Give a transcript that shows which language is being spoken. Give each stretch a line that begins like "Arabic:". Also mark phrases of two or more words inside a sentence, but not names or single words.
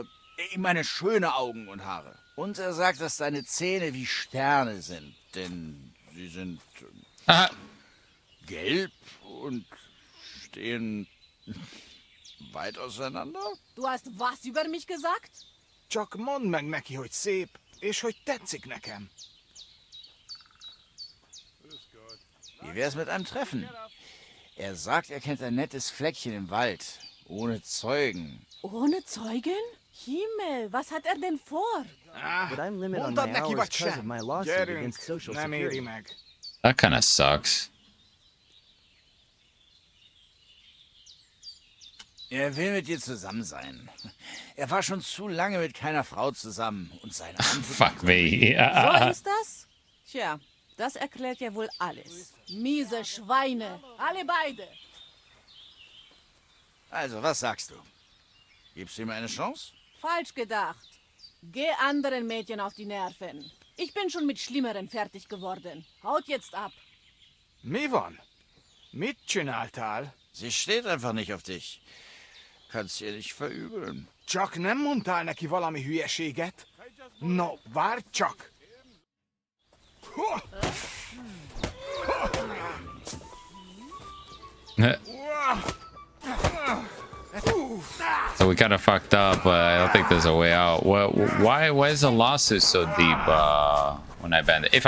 German: Ich meine, schöne Augen und Haare. Und er sagt, dass deine Zähne wie Sterne sind. Denn sie sind gelb und stehen weit auseinander. Du hast was über mich gesagt?
Hungarian: Csak mondd meg neki, hogy szép, és hogy tetszik nekem.
German: Wie wär's mit einem Treffen? Er sagt, er kennt ein nettes Fleckchen im Wald. Ohne Zeugen. Ohne Zeugen? Himmel, was hat er denn vor?
English: But I'm limited on my hours because of my lawsuit against Social Security. That kind of sucks.
German: Er will mit dir zusammen sein. Er war schon zu lange mit keiner Frau zusammen und seine
English: Fuck me.
German: So ist das? Tja, das erklärt ja wohl alles. Miese Schweine, alle beide. Also, was sagst du? Gibst du ihm eine Chance? Falsch gedacht. Geh anderen Mädchen auf die Nerven. Ich bin schon mit Schlimmeren fertig geworden. Haut jetzt ab.
Hungarian: Mi van? Mit csináltál?
German: Sie steht einfach nicht auf dich. Kannst ihr nicht verübeln.
Hungarian: Csak nem mondtál neki valami hülyeséget? No, várj csak!
English: So we kind of fucked up, but I don't think there's a way out. Why is the lawsuit so deep when I banned it?